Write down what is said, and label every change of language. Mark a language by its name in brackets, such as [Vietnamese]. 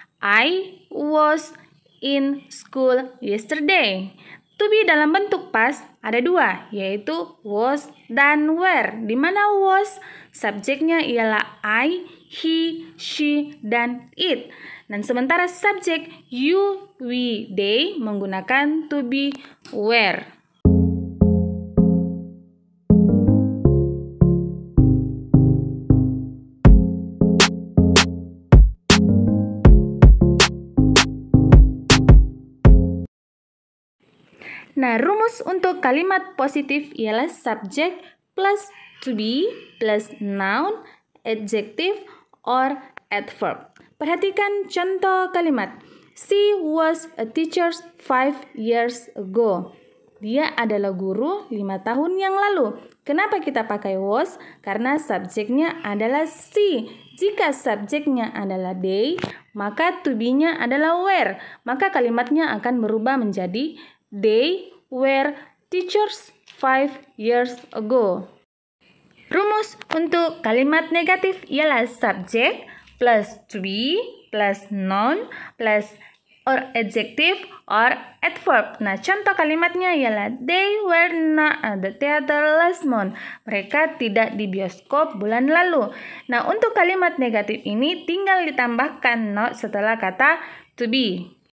[English] I was in school yesterday. [Indonesian] To be dalam bentuk past ada dua, yaitu was dan were. Di mana was subjeknya ialah I, he, she, dan it. Dan sementara subjek you, we, they menggunakan to be, were. Nah, rumus untuk kalimat positif ialah [English] subject plus to be plus noun, adjective, or adverb. [Indonesian] Perhatikan contoh kalimat. [English] She was a teacher 5 years ago. [Indonesian] Dia adalah guru 5 tahun yang lalu. Kenapa kita pakai was? Karena subjeknya adalah she. Jika subjeknya adalah they, maka to be-nya adalah were. Maka kalimatnya akan berubah menjadi [English] they were teachers 5 years ago. [Indonesian] Rumus untuk kalimat negatif ialah [English] subject plus to be plus noun plus or adjective or adverb. [Indonesian] Nah, contoh kalimatnya ialah [English] they were not at the theater last month. [Indonesian] Mereka tidak di bioskop bulan lalu. Nah, untuk kalimat negatif ini tinggal ditambahkan not setelah kata to be.